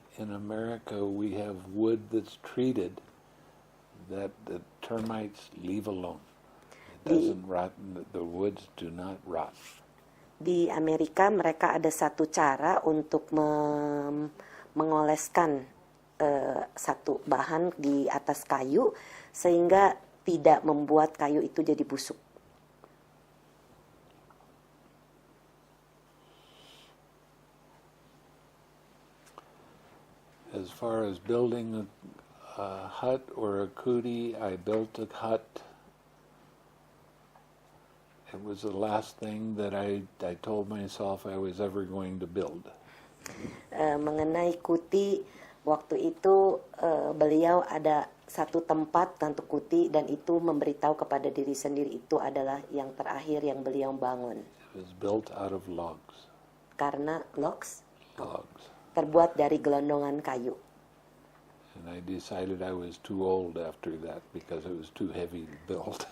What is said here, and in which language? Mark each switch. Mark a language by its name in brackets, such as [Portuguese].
[English] In America, we have wood that's treated that the termites leave alone. It doesn't rot. The woods do not rot. [Indonesian] Di Amerika mereka ada satu cara untuk mengoleskan satu bahan di atas kayu sehingga tidak membuat kayu itu jadi busuk. [English] As far as building a hut or a kuti, I built a hut. It was the last thing that I told myself I was ever going to build. [Indonesian] Mengenai kuti, waktu itu beliau ada satu tempat untuk kuti dan itu memberitahu kepada diri sendiri itu adalah yang terakhir yang beliau bangun. [English] It was built out of logs. [Indonesian] Karena logs [English] Logs. [Indonesian] terbuat dari gelondongan kayu. [English] And I decided I was too old after that because it was too heavy to build.